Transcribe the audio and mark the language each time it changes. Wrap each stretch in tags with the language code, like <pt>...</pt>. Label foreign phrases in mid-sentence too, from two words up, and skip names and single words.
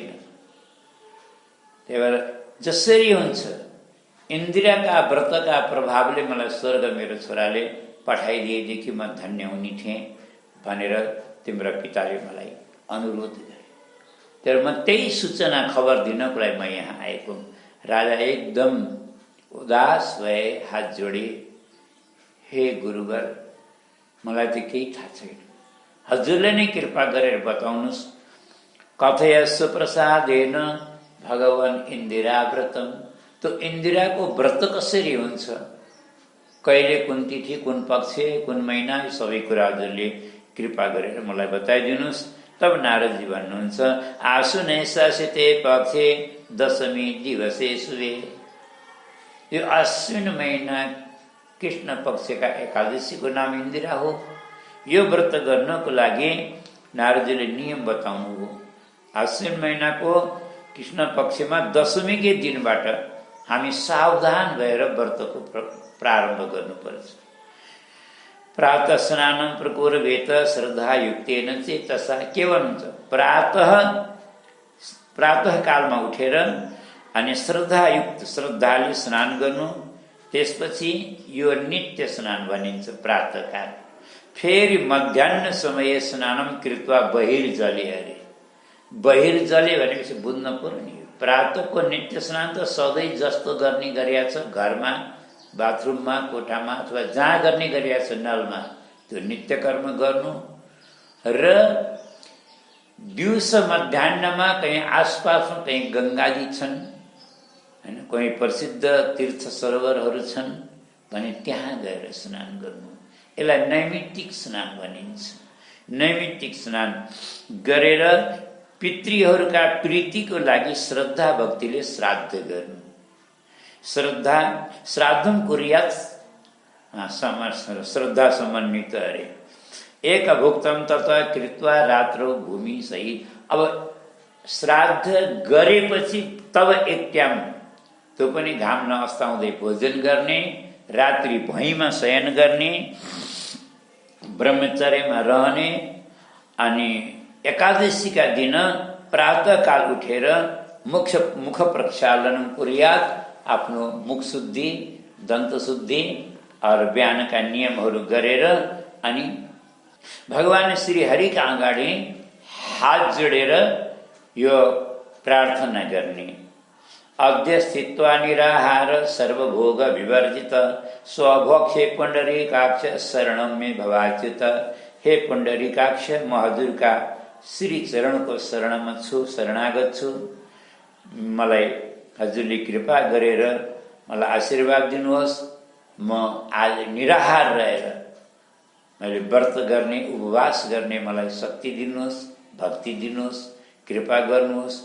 <ne>त्यही भएर जसरी हुन्छ इन्द्रियका व्रतका प्रभावले मलाई स्वर्ग मेरो छोराले पठाइदिएदेखि म धन्य हुने थिएँ भनेर तिम्रा पिताले मलाई अनुरोध गरे। तर म त्यही सूचना खबर दिनको लागि म यहाँ आएको। राजा एकदम उदास भए, हात जोडे, हे गुरुवर, मलाई त केही थाहा छैन, हजुरले नै कृपा गरेर बताउनुहोस्।</ne> <sa>कथयस्व प्रसादेन भगवान इन्दिरा व्रतम।</sa> <ne>त्यो इन्दिराको व्रत कसरी हुन्छ, कहिले, कुन तिथि, कुन पक्ष, कुन महिना, सबै कुरा हजुरले कृपा गरेर मलाई बताइदिनुहोस्। तब नारदजी भन्नुहुन्छ,</ne> <sa>आश्विन शासिते पक्षे दशमी दिवसे शुभे।</sa> <ne>यो आश्विन महिना कृष्ण पक्षका एकादशीको नाम इन्दिरा हो। यो व्रत गर्नको लागि नारदजीले नियम बताउनु हो। आश्विन महिनाको कृष्ण पक्षमा दशमीकै दिनबाट हामी सावधान भएर व्रतको प्रारम्भ गर्नुपर्छ।</ne> <sa>प्रातः स्नानं प्रकुर्वेत श्रद्धायुक्तेन चेतसा।</sa> <ne>के भन्नुहुन्छ? प्रातः कालमा उठेर अनि श्रद्धाले स्नान गर्नु, त्यसपछि यो नित्य स्नान भनिन्छ प्रातःकाल।</ne> <sa>फेरि मध्याह्न समय स्नानम कृत्वा बहिर्जले।</sa> <ne>अरे बहिर्जले भनेपछि बुझ्न पर्ने, प्रातःको नित्य स्नान त सधैँ जस्तो गर्ने गरिएको छ, घरमा बाथरुममा कोठामा अथवा जहाँ गर्ने गरिएको छ नलमा, त्यो नित्य कर्म गर्नु। र दिउँसो मध्याह्नमा कहीँ आसपासमा कहीँ गङ्गाजी छन् हैन, कहीँ प्रसिद्ध तीर्थ सरोवरहरू छन् भने त्यहाँ गएर स्नान गर्नु। यसलाई नैमित्तिक स्नान भनिन्छ। नैमित्तिक स्नान गरेर पितृहरूका प्रीतिको लागि श्रद्धा भक्तिले श्राद्ध गर्नु।</ne> <sa>श्राद्धम कुर्यात् श्रद्धा समन्वित। अरे एक भुक्तम तथा कृत्वा रात्रौ भूमि सहित।</sa> <ne>अब श्राद्ध गरेपछि तब एक्ट्याम, त्यो पनि घाम नअस्ताउँदै भोजन गर्ने, रात्रि भुइँमा शयन गर्ने, ब्रह्मचर्यमा रहने, अनि एकादशीका दिन प्रातःकाल उठेर</ne> <sa>मुख प्रक्षालन कुर्यात्,</sa> <ne>आफ्नो मुख शुद्धि, दन्त शुद्धि और बिहानका नियमहरू गरेर अनि भगवान श्री हरिका अगाडि हात जोडेर यो प्रार्थना गर्ने।</ne> <sa>अद्य स्थित्वा निराहार सर्वभोग विवर्जित स्वभोक्षे पुण्डरीकाक्ष शरणं मे भवाच्युत।</sa> <ne>हे पुण्डरीकाक्ष, म हजुरका श्री चरणको शरणमा छु, शरणागत छु। मलाई हजुरले कृपा गरेर मलाई आशीर्वाद दिनुहोस्। म आज निराहार रहेर मैले व्रत गर्ने, उपवास गर्ने मलाई शक्ति दिनुहोस्, भक्ति दिनुहोस्, कृपा गर्नुहोस्।</ne>